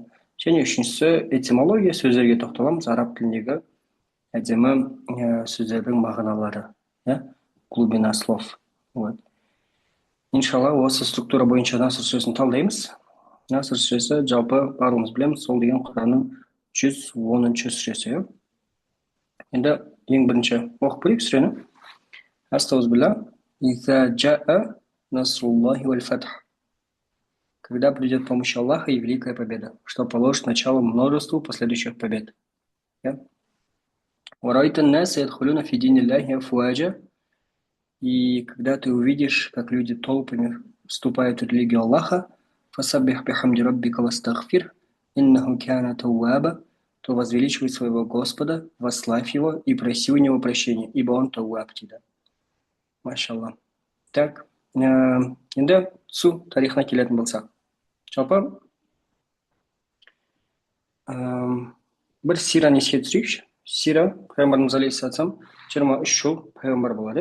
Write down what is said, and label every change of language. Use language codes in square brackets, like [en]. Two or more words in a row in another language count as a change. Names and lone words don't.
[kk] Және үшіншісі этимология, сөздерге тоқталамыз, араб тіліндегі әдемі сөздердің мағыналары, [ru] глубина слов. [kk] Иншалла, осы структура бойынша Наср сүресін талдаймыз. Наср сүресі жалпы барлығымыз білеміз, сол деген Құранның 110-ші сүресі. Енді ең бірінші оқып көрейік сүрені. [ar] Астағфирулла. إذا جاء نصر الله والفتح. [ru] Когда придет помощь Аллаха и великая победа, что положит начало множеству последующих побед. [ar] ورأيت الناس يدخلون في دين الله أفواجا. [ru] И когда ты увидишь, как люди толпами вступают в религию Аллаха, [ar] فسبح بحمد ربك واستغفر إنه كان توابا, [ru] то возвеличивай своего Господа, восславь его и проси у него прощения, ибо он тауаб тебя. [ar] Машалла. [kk] Так, енді түсу тарихына келетін болсақ. Жалпы бір сираны еске түсірейікші. Сира, пайғамбарымыз алейхиссалам 23 жыл пайғамбар болады.